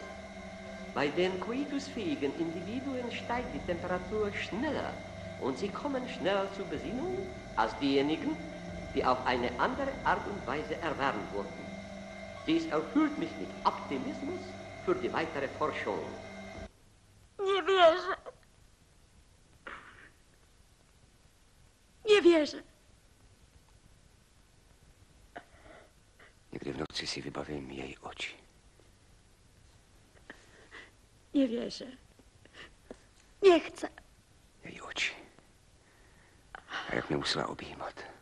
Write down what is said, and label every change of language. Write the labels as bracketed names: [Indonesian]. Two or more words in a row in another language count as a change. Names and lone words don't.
[German] Bei den coitusfähigen Individuen steigt die Temperatur schneller und sie kommen schneller zur Besinnung als diejenigen, die auf eine andere Art und Weise erwärmt wurden. Dies erfüllt mich mit Optimismus für die weitere Forschung. [Polish] Nie wierzę. Nie wierzę. [Czech] Někdy v noci si vybavím její oči. [Polish] Nie wierzę. Nie chcę. [Czech] Její oči. A jak mě musela objímat.